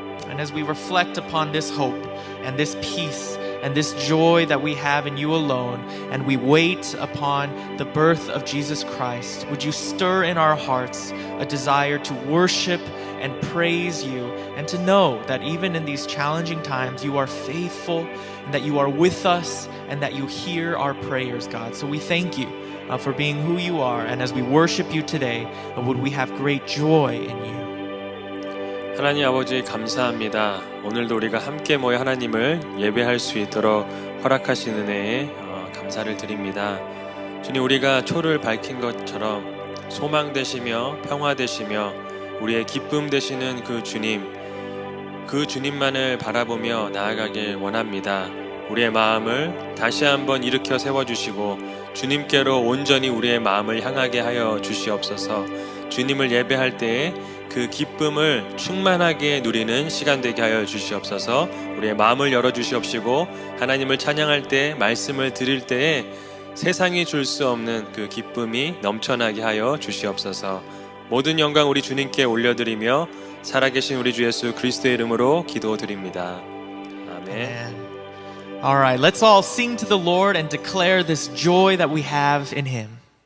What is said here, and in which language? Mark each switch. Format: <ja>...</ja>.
<en>And as we reflect upon this hope and this peace and this joy that we have in you alone, and we wait upon the birth of Jesus Christ, would you stir in our hearts a desire to worship and praise you, and to know that even in these challenging times, you are faithful, and that you are with us, and that you hear our prayers, God. So we thank you for being who you are, and as we worship you today, would we have great joy in you.</en> <ko>하나님 아버지 감사합니다. 오늘도 우리가 함께 모여 하나님을 예배할 수 있도록 허락하신 은혜에 감사를 드립니다. 주님, 우리가 초를 밝힌 것처럼 소망 되시며 평화 되시며 우리의 기쁨 되시는 그 주님만을 바라보며 나아가길 원합니다. 우리의 마음을 다시 한번 일으켜 세워주시고 주님께로 온전히 우리의 마음을 향하게 하여 주시옵소서. 주님을 예배할 때에 그 기쁨을 충만하게 누리는 시간 되게 하여 주시옵소서. 우리의 마음을 열어주시옵시고 하나님을 찬양할 때, 말씀을 드릴 때에 세상이 줄 수 없는 그 기쁨이 넘쳐나게 하여 주시옵소서. 모든 영광 우리 주님께 올려드리며 살아계신 우리 주 예수 그리스도의 이름으로 기도드립니다. 아멘.</ko> <en>All right, let's all sing to the Lord and declare this joy that we have in Him.</en>